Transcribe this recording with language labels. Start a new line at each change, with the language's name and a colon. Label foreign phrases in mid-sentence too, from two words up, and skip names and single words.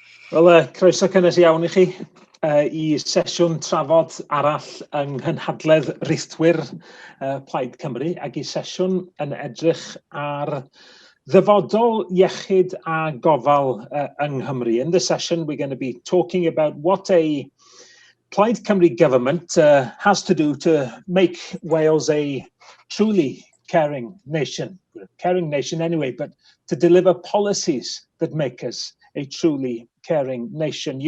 Welsh: Wel, croeso cynnes iawn I chi I sesiwn trafod arall yng Cynhadledd Rithwyr Plaid Cymru ac I sesiwn yn edrych ar ddyfodol iechyd a gofal yng Nghymru.
English: In this session, we're going to be talking about what a Plaid Cymru government has to do to make Wales a truly caring nation anyway, but to deliver policies that make us a truly caring nation.